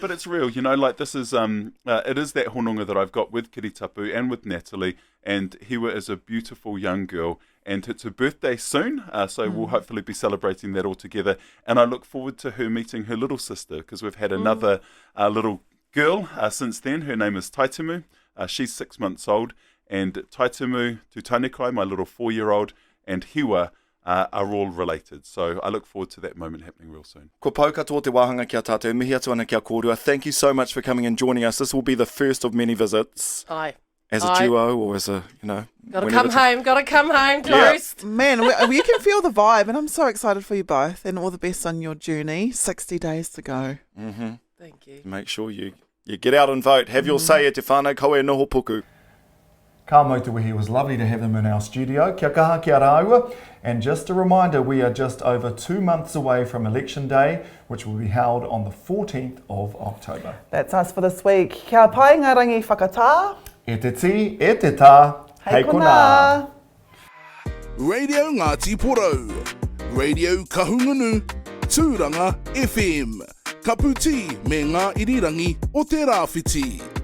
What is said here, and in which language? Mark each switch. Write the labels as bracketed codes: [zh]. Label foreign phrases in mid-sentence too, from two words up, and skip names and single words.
[en] But it's real, like this is, it is that hononga that I've got with Kiritapu and with Natalie, and Hiwa is a beautiful young girl, and it's her birthday soon, so we'll hopefully be celebrating that all together, and I look forward to her meeting her little sister, because we've had another little girl since then. Her name is Taitumu. She's 6 months old, and Taitumu, Tutanekai, my little 4-year-old, and Hiwa are all related. So I look forward to that moment happening real soon. [mi] Ko pau katoa te wāhanga kia tātou, mihi atu ana kia kōrua. [en] Thank you so much for coming and joining us. This will be the first of many visits. Aye. As a duo or as a, Gotta come home, close. Man, you can feel the vibe, and I'm so excited for you both, and all the best on your journey. 60 days to go. Mm-hmm. Thank you. Make sure you get out and vote. Have your say [mi] e te whānau, koe noho puku. Ka Motuihi, [en] it was lovely to have him in our studio. [mi] Kia kaha, kia rāua. [en] And just a reminder, we are just over 2 months away from Election Day, which will be held on the 14th of October. That's us for this week. [mi] Kia pai ngā rangi whakatā. E te ti, e te tā. Hei kona. Radio Ngāti Porou, Radio Kahungunu, Tūranga FM, Kaputi me ngā irirangi o te rāwhiti.